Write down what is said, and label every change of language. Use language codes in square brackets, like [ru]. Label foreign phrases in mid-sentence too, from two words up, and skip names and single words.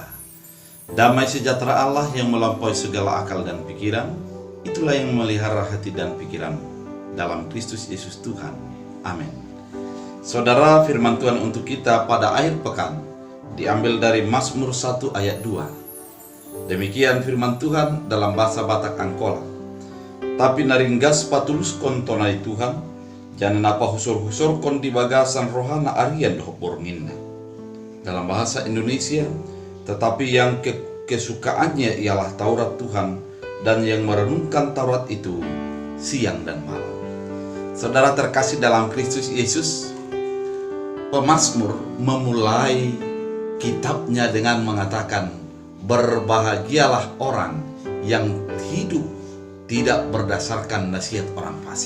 [id] Damai sejahtera Allah yang melampaui segala akal dan pikiran, itulah yang memelihara hati dan pikiran dalam Kristus Yesus Tuhan. Amin. Saudara, firman Tuhan untuk kita pada akhir pekan diambil dari Mazmur 1 ayat 2. Demikian firman Tuhan dalam bahasa Batak Angkola. [akb] Tapi naringgas patulus kon tonai Tuhan, jangan apa husur-husur kon di bagasan rohana arian doh bornginna. [id] Dalam bahasa Indonesia, tetapi yang kesukaannya ialah Taurat Tuhan, dan yang merenungkan Taurat itu siang dan malam. Saudara terkasih dalam Kristus Yesus, pemazmur memulai kitabnya dengan mengatakan, berbahagialah orang yang hidup tidak berdasarkan nasihat orang fasik.